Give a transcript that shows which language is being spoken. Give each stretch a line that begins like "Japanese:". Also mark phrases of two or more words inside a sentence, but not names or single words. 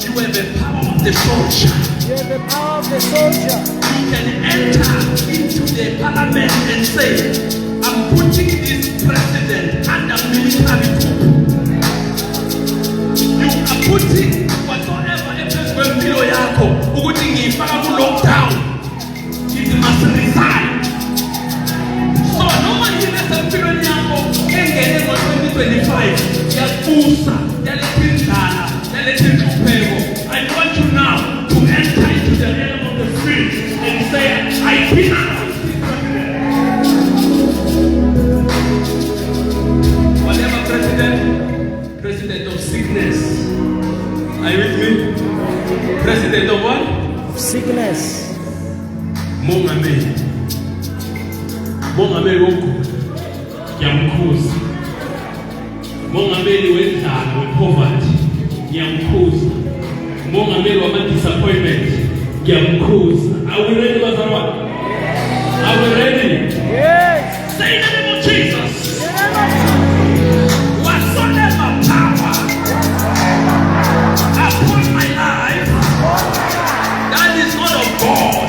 English: You have the power of the soldier. You have the power of the soldier. You can enter into the parliament and say, I'm putting this president under military coup. You are putting whatsoever
North Ndebele: empilo yako ukuthi ngifaka ku lockdown.
English: It must resign.
North Ndebele: So noma yini empilo yako engene ngo-2025 yakusa yalethindala yalethinhlupheko.
English: I want you now to enter into the realm of the spirit and say, I denounce this president. Whatever president of sickness. Are you with me? President of what? Of sickness.
North Ndebele: Mongameli wokugula ngiyamkhuza. Mongameli wendlala we-poverty ngiyamkhuza. Mongameli wama-disappointment ngiyamkhuza.
English: Are we ready, bazalwane? Are we ready? Yes. Say in the name of Jesus. In the name of Jesus. Whatsoever power upon my life that is not of God.